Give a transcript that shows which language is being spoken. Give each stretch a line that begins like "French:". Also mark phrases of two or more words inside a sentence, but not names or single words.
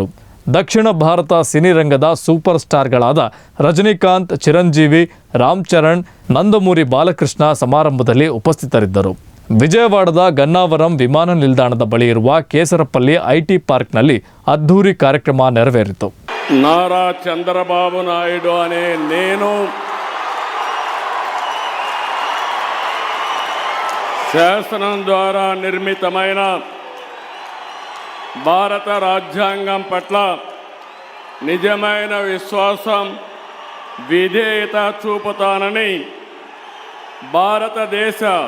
Kannada: ದಕ್ಷಿಣ ಭಾರತ ಸಿನಿರಂಗದ ಸೂಪರ್ ಸ್ಟಾರ್ಗಳಾದ ರಜನಿಕಾಂತ್, ಚಿರಂಜೀವಿ, ರಾಮ್ ಚರಣ್, ನಂದಮೂರಿ ಬಾಲಕೃಷ್ಣ ಸಮಾರಂಭದಲ್ಲಿ ಉಪಸ್ಥಿತರಿದ್ದರು. ವಿಜಯವಾಡದ ಗನ್ನಾವರಂ ವಿಮಾನ ನಿಲ್ದಾಣದ ಬಳಿ ಇರುವ ಕೇಸರಪಲ್ಲಿ ಐಟಿ ಪಾರ್ಕ್ನಲ್ಲಿ ಅದ್ಧೂರಿ ಕಾರ್ಯಕ್ರಮ ನೆರವೇರಿತು.
Telugu: నారా చంద్రబాబు నాయుడు అనే నేను శాసనం ద్వారా నిర్మితమైన భారత రాజ్యాంగం పట్ల నిజమైన విశ్వాసం, విధేయత చూపుతానని, భారతదేశ